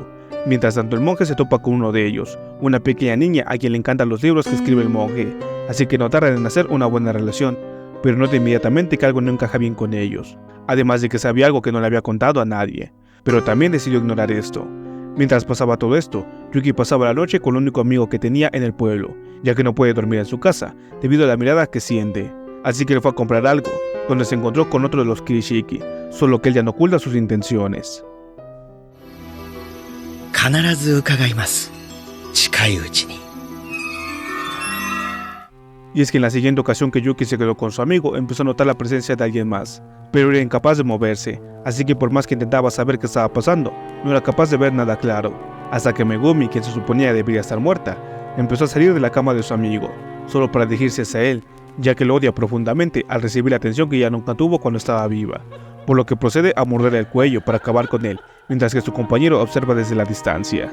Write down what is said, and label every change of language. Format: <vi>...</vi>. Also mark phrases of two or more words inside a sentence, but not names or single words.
<es>Mientras tanto, el monje se topa con uno de ellos, una pequeña niña a quien le encantan los libros que escribe el monje, así que no tardan en hacer una buena relación, pero nota inmediatamente que algo no encaja bien con ellos, además de que sabía algo que no le había contado a nadie, pero también decidió ignorar esto. Mientras pasaba todo esto, Yuki pasaba la noche con el único amigo que tenía en el pueblo, ya que no puede dormir en su casa, debido a la mirada que siente, así que le fue a comprar algo, donde se encontró con otro de los Kirishiki, solo que él ya no oculta sus intenciones.</es> <ja>必ず伺います。近いうちに。</ja> <es>Y es que en la siguiente ocasión que Yuki se quedó con su amigo, empezó a notar la presencia de alguien más, pero era incapaz de moverse, así que por más que intentaba saber qué estaba pasando, no era capaz de ver nada claro, hasta que Megumi, quien se suponía debería estar muerta, empezó a salir de la cama de su amigo, solo para dirigirse hacia él, ya que lo odia profundamente al recibir la atención que ella nunca tuvo cuando estaba viva, por lo que procede a morderle el cuello para acabar con él, mientras que su compañero observa desde la distancia.</es>